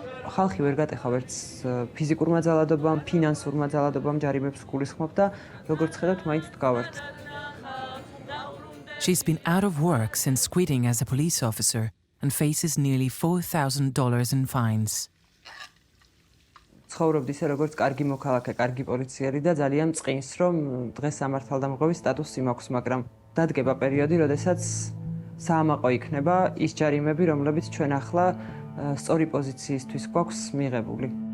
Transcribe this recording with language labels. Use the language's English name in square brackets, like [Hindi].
[Georgian] ხალხი ვერ გატეხა ვერც ფიზიკურმა ძალადობამ, ფინანსურმა ძალადობამ ჯარიმებს გულისხმობ და როგორც ხედავთ, მაინც ვდგავართ. [English] She's been out of work since quitting as a police officer and faces nearly $4,000 in fines. [Georgian] ცხოვრობ ისე როგორც კარგი მოქალაქე, კარგი პოლიციელი და ძალიან მწყინს, რომ დღეს სამართალდამღების სტატუსი მაქვს, მაგრამ დადგება პერიოდი, როდესაც საამაყო იქნება ის ჯარიმები, რომლებიც ჩვენ ახლა სწორი პოზიციისთვის გვაქვს მიღებული.